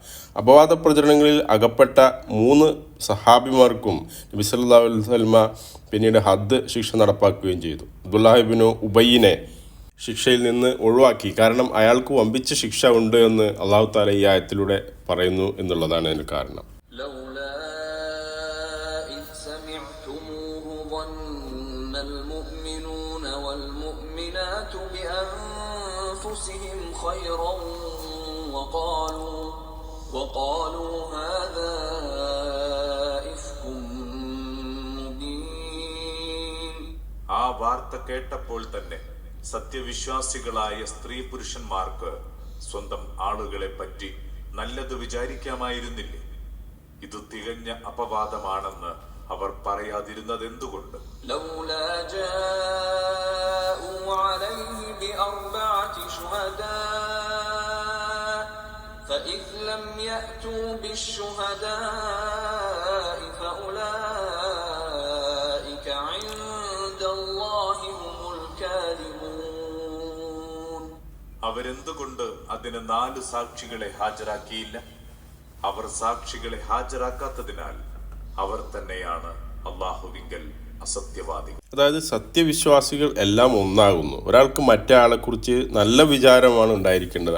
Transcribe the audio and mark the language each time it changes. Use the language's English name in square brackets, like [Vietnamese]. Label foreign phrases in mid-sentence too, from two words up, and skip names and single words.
[Malayalam] അപവാദ പ്രചരണങ്ങളിൽ അകപ്പെട്ട 3 സഹാബിമാർക്കും നബി [Arabic] صلى الله عليه وسلم [Malayalam] പിന്നീട് ഹദ് ശിക്ഷ നടപ്പാക്കുകയും ചെയ്തു. അബ്ദുല്ലാഹ് ഇബ്നു ഉബയ്യിനെ ശിക്ഷയിൽ നിന്ന് ഒഴിവാക്കി. കാരണം അയാൾക്ക് വമ്പിച്ച ശിക്ഷ ഉണ്ട് എന്ന് [Arabic] الله تعالى [Malayalam] ഈ ആയത്തിലൂടെ പറയുന്നു എന്നുള്ളതാണ് അതിന് കാരണം. [Arabic] وقالوا هذا إفك مبين. [Malayalam] ആ വാർത്ത കേട്ടപ്പോൾ തന്നെ സത്യവിശ്വാസികളായ സ്ത്രീ പുരുഷന്മാർക്ക് സ്വന്തം ആളുകളെ പറ്റി നല്ലത് വിചാരിക്കാമായിരുന്നില്ലേ? ഇത് തികഞ്ഞ അപവാദമാണെന്ന് അവർ പറയാതിരുന്നത് എന്തുകൊണ്ട്? [Arabic] لولا جاءوا عليه بأربعة شهداء فإذ لم يأتوا بالشهداء فأولئك عند الله هم الكاذبون. [Malayalam] അവരെന്തുകൊണ്ട് അതിന് 4 സാക്ഷികളെ ഹാജരാക്കിയില്ല? അവർ സാക്ഷികളെ ഹാജരാക്കാത്തതിനാൽ അവർ തന്നെയാണ് അല്ലാഹുവിങ്കൽ അസത്യവാദികൾ. അതായത് സത്യവിശ്വാസികൾ എല്ലാം ഒന്നാകുന്നു. ഒരാൾക്ക് മറ്റേ ആളെക്കുറിച്ച് നല്ല വിചാരമാണ് ഉണ്ടായിരിക്കേണ്ടത്.